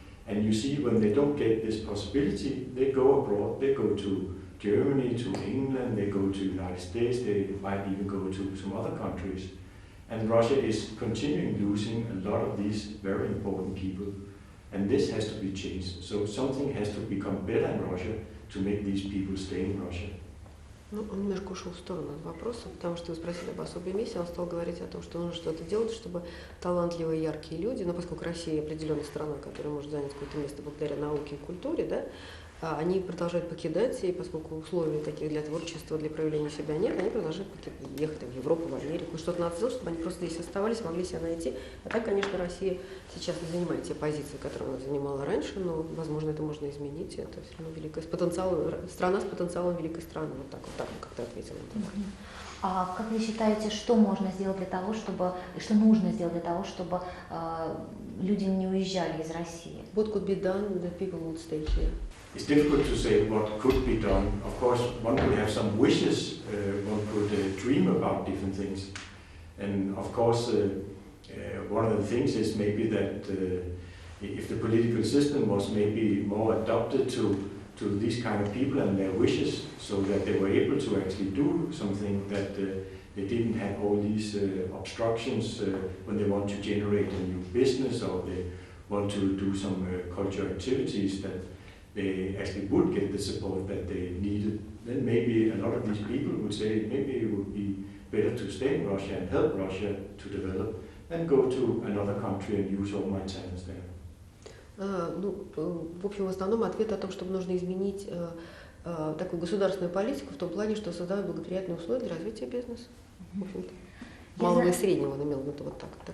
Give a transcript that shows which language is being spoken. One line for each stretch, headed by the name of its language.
English: And you see, when they don't get this possibility, they go abroad, they go to Germany, to England, they go to the United States, they might even go to some other countries. And Russia is continuing losing a lot of these very important people. And this has to be changed. So something has to become better in Russia to make these people stay in Russia.
Russian: Ну, он немножко ушел в сторону от вопроса, потому что вы спросили об особой миссии, он стал говорить о том, что нужно что-то делать, чтобы талантливые, яркие люди, но поскольку Россия определенная страна, которая может занять какое-то место благодаря науке и культуре, да, они продолжают покидать, и поскольку условий таких для творчества, для проявления себя нет, они продолжают ехать в Европу, в Америку. Что-то надо сделать, чтобы они просто здесь оставались, могли себя найти. А так, конечно, Россия сейчас не занимает те позиции, которые она занимала раньше, но, возможно, это можно изменить. Это все равно великая, страна с потенциалом великой страны. Вот так как-то ответила на это. А как вы считаете, что можно сделать для того, чтобы, что нужно сделать для того, чтобы люди не уезжали из России?
English: What could be done that people would stay here? It's difficult to say what could be done. Of course, one could have some wishes, one could dream about different things. And of course, one of the things is maybe that if the political system was maybe more adapted to these kind of people and their wishes, so that they were able to actually do something, that they didn't have all these obstructions when they want to generate a new business, or they want to do some cultural activities, that they actually would get the support that they needed. Then maybe a lot of these people would say maybe it would be better to stay in Russia and help Russia to develop than go to another country and use all my talents there.
Russian: В общем, в основном ответ о том, что нужно изменить такую государственную политику в том плане, что создавать благоприятные условия для развития бизнеса. В общем-то, малого и среднего, он имел в виду вот так.